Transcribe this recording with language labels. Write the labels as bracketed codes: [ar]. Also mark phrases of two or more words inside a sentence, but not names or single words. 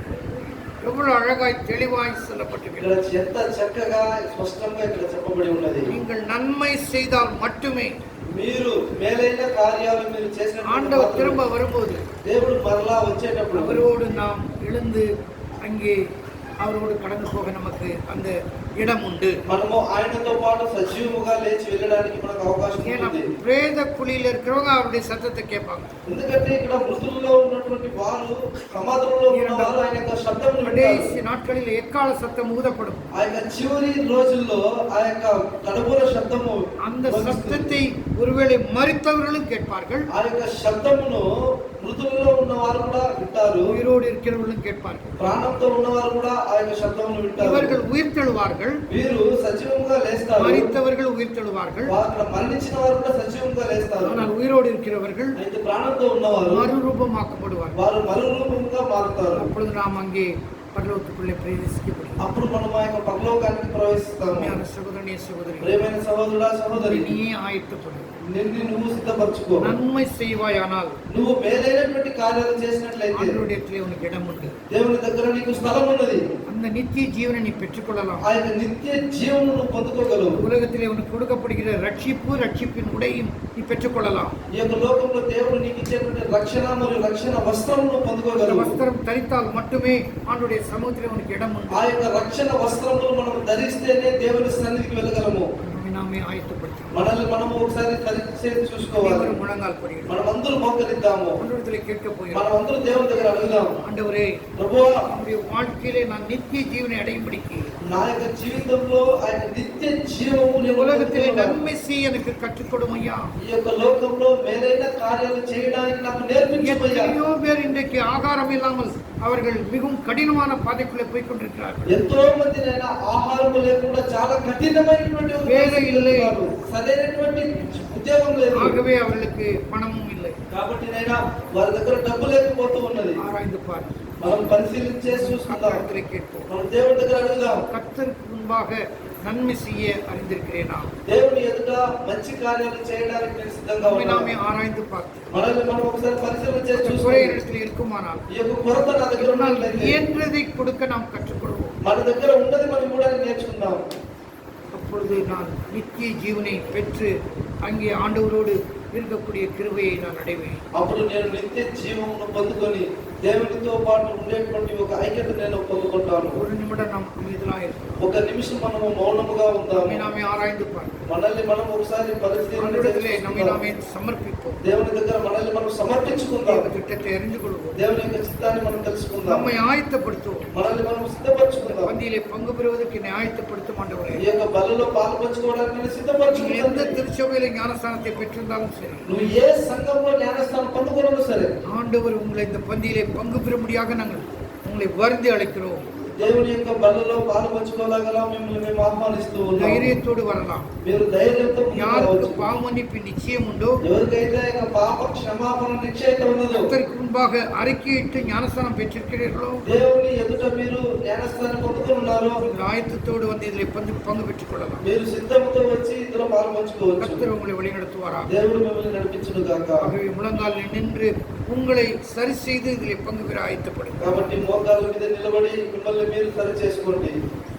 [ta] எவ்வளவு அழகாய் தெளிவாய் சொல்லப்பட்டிருக்கிறது. [te] ఇక్కడ ఎంత చక్కగా స్పష్టంగా ఇక్కడ చెప్పబడి ఉన్నది. [ta] நீங்கள் நன்மை செய்தால் மட்டுமே [te] మీరు మేలైన కార్యాలు మీరు చేసినప్పుడు [ta] ஆண்டவர் திரும்ப வரும்போது [te] దేవుడు మరలా వచ్చేటప్పుడు [ta] அவரோடு நாம் எழுந்து அங்கே அவரோடு கடந்து போக நமக்கு அந்த இடம் உண்டு. [te] మనము ఆయనతో పాటు సజీవముగా లేచి వెళ్ళడానికి మనకు అవకాశం [ta] ஏன்னா [te] ఉంది. [ta] பிரேத குழியில இருக்கிறவங்க அவருடைய சத்தத்தை கேட்பாங்க. [te] ఎందుకంటే ఇక్కడ మృతుల్లో ఉన్నటువంటి వారు, సమాధుల్లో ఉన్న వారు ఆయన యొక్క శబ్దమును వింటారు. [ta] கடைசி நாட்களில் எக்கால சத்தம் ஊதப்படும். [te] ఆ యొక్క చివరి రోజుల్లో ఆ యొక్క కడబూర శబ్దము, [ta] அந்த சத்தத்தை ஒருவேளை மரித்தவர்களும் கேட்பார்கள், [te] ఆ యొక్క శబ్దమును మృతుల్లో ఉన్న వారు కూడా వింటారు. [ta] உயிரோடு இருக்கிறவர்களும் கேட்பார்கள். [te] ప్రాణంతో ఉన్నవారు కూడా ఆ యొక్క శబ్దమును వింటారు. [ta] இவர்கள் உயிர்த்தெழுவார்கள், [te] వీరు సజీవంగా లేస్తారు. [ta] மரித்தவர்கள் உயிர்த்தெழுவார்கள். [te] అక్కడ మరణించిన వారు కూడా సజీవంగా లేస్తారు. [ta] ஆனால் உயிரோடு இருக்கிறவர்கள் [te] అయితే ప్రాణంతో ఉన్నవారు [ta] மறுரூபமாக்கப்படுவார்கள். [te] వారు మరురూపంగా మారుతారు. [ta] அப்பொழுது நாம் அங்கே பரலோகத்துக்குள்ளே பிரவேசிக்கப்படும். [te] అప్పుడు మనం ఆ యొక్క పరలోకానికి ప్రవేశిస్తాము. [ta] சகோதரனே சகோதரி, [te] ప్రియమైన సహోదరుడా సహోదరి, [ta] நீயே ஆயத்தப்படும். [te] నిన్ను నువ్వు సిద్ధపరచుకో. [ta] நன்மை செய்வாயானால் [te] నువ్వు మేలైనటువంటి కార్యాలు చేసినట్లయితే [ta] ஆண்டவரிடத்திலே உனக்கு இடம் உண்டு. [te] దేవుని దగ్గర నీకు స్థలం ఉన్నది. [ta] அந்த நித்திய ஜீவனை நீ பெற்றுக்கொள்ளலாம். [te] ఆ యొక్క నిత్య జీవమును పొందుకోగలవు. [ta] உலகத்திலே உனக்கு கொடுக்கப்படுகிற ரட்சிப்பின் உடையும் நீ பெற்றுக்கொள்ளலாம். [te] ఈ యొక్క లోకంలో దేవుడు నీకు ఇచ్చేటువంటి రక్షణ మరియు రక్షణ వస్త్రమును [ta] அந்த [te] పొందుకోగలవు. [ta] வஸ்திரம் தரித்தால் மட்டுமே ஆண்டவருடைய சமூகத்திலே உனக்கு இடம் உண்டு. [te] ఆ యొక్క రక్షణ వస్త్రములు మనం ధరిస్తేనే దేవుని సన్నిధికి వెళ్ళగలము. [ta] நம்மை நாமே ஆயத்தப்படுத்தணும். [te] మనల్ని మనము ఒకసారి పరీక్ష చూసుకోవాలి. [ta] அனைவரும் முழங்கால் படிக்கணும். [te] మనం అందరూ మోకరిద్దాము. [ta] ஆண்டவரிடத்திலே கேட்க [te] మనం [ta] போகிறோம். [te] అందరూ దేవుని దగ్గర అడుగుదాం. [ta] ஆண்டவரே, [te] ప్రభువా, [ta] நம்முடைய வாழ்க்கையிலே நான் நித்திய ஜீவனை அடையும்படிக்கு [te] నా యొక్క జీవితంలో ఆ యొక్క నిత్య జీవము నేను [ta] உலகத்திலே [te] పొందుకోవాలి. [ta] நன்மை செய்ய எனக்கு கற்றுக் கொடும் ஐயா. [te] ఈ యొక్క లోకంలో మేలైన కార్యాలు చేయడానికి నాకు నేర్పించమయ్యా. [ta] எத்தனையோ பேர் இன்றைக்கு ஆகாரம் இல்லாமல் அவர்கள் மிகவும் கடினமான பாதைக்குள்ளே போய் கொண்டிருக்கிறார்கள். [te] ఎంతో మంది నైనా ఆహారం లేకుండా చాలా కఠినమైనటువంటి ఒక వేరే పరిస్థితిలో ఇల్లే. ఉన్నారు. సరైనటువంటి ఉద్యోగం లేదు. [ta] ஆகவே அவர்களுக்கு பணமும் இல்லை. [te] కాబట్టి నైనా వారి దగ్గర డబ్బు లేకపోతూ ఉన్నది. [ta] ஆராய்ந்து பார். [te] మనం పరిశీలించే చూసుకుందాం. [ta] கர்த்தரிடத்திலே கேட்போம். [te] మనం దేవుని దగ్గర అడుగుదాం. [ta] கர்த்தருக்கு முன்பாக நன்மை செய்ய அறிந்திருக்கிறேனா? [te] దేవుని ఎదుట మంచి కార్యాలు చేయడానికి నేను సిద్ధంగా [ta] நம்மை நாமே [te] ఉన్నాను. [ta] ஆராய்ந்து பார்த்து [te] మనల్ని మనం ఒకసారి పరిశీలన చేసి [ta] குறை [te] చూసుకోవాలి. [ta] இடத்தில் இருக்குமானால் [te] ఈ యొక్క కొరత నా దగ్గర [ta] இதனால் [te] ఉన్నట్లయితే [ta] இயன்றதை கொடுக்க நாம் கற்றுக்கொள்வோம். [te] మన దగ్గర ఉన్నది మనం కూడా నేర్చుకుందాం. [ta] அப்பொழுது நான் நித்திய ஜீவனை பெற்று அங்கே ஆண்டவரோடு இருக்கக்கூடிய கிருபையை நான் அடைவேன். [te] అప్పుడు నేను నిత్య జీవమును పొందుకొని దేవునితో పాటు ఉండేటువంటి ఒక ఐక్యత నేను పొందుకుంటాను. [ta] ஒரு நிமிடம் நாம் அமைதலாக இருக்கிறோம். [te] ఒక నిమిషం మనము మౌనముగా ఉందాము. [ta] நம்மை நாமே ஆராய்ந்து பார்ப்போம். [te] మనల్ని మనం ఒకసారి పరిశీలన [ta] ஆண்டவரிடத்திலே நம்மை [te] చేసుకుందాం. [ta] நாமே சமர்ப்பிப்போம். [te] దేవుని దగ్గర మనల్ని మనం సమర్పించుకుందాం. [ta] தேவ திட்டத்தை அறிந்து கொள்வோம். [te] దేవుని యొక్క చిత్తాన్ని మనం తెలుసుకుందాం. [ta] நம்மை ஆயத்தப்படுத்துவோம். [te] మనల్ని మనం సిద్ధపరచుకుందాం. [ta] பந்தியிலே பங்கு பெறுவதற்கு என்னை ஆயத்தப்படுத்தும் ஆண்டவரே. [te] ఈ యొక్క బలలో పాలు పంచుకోవడానికి నేను [ta] நீங்கள் [te] సిద్ధపరచుకుంటాను. [ta] எந்த திருச்சபையில ஞானஸ்தானத்தை பெற்றிருந்தாலும் சரி, [te] నువ్వు ఏ సంఘంలో జ్ఞానస్థానం పొందుకోవడం సరే, [ta] ஆண்டவர் உங்களை இந்த பந்தியிலே பங்கு பெறும்படியாக நாங்கள் உங்களை வருந்தி அழைக்கிறோம். [te] దేవుని యొక్క బలలో పాలు పంచుకోలాగలా మిమ్మల్ని మేము ఆహ్వానిస్తూ ఉన్నాం. [ta] தைரியத்தோடு வரலாம். [te] మీరు ధైర్యంతో ముందుకు [ta] யாருக்கு [te] రావచ్చు. [ta] பாவ மன்னிப்பு நிச்சயம் உண்டோ, [te] ఎవరికైతే ఇక పాప క్షమాపణ నిశ్చయిత ఉన్నదో, [ta] கர்த்தருக்கு முன்பாக அறிக்கையிட்டு ஞானஸ்தானம் பெற்றிருக்கிறீர்களோ, [te] దేవుని ఎదుట మీరు జ్ఞానస్థానం పొందుకొని ఉన్నారో, [ta] நீங்கள் ஆயத்தத்தோடு வந்து இதில் பங்கு பெற்றுக் கொள்ளலாம். [te] మీరు సిద్ధంతో వచ్చి ఇందులో పాలు పంచుకోవచ్చు. [ta] கர்த்தர் உங்களை வழிநடத்துவாரா. [te] దేవుడు మిమ్మల్ని నడిపించును గాక. [ta] ஆகவே முழங்காலில் நின்று உங்களை சரி செய்து இதில் பங்கு பெற ஆயத்தப்படுங்க. [te] కాబట్టి మోకాళ్ళ మీద నిలబడి మిమ్మల్ని మీరు సరి చేసుకోండి.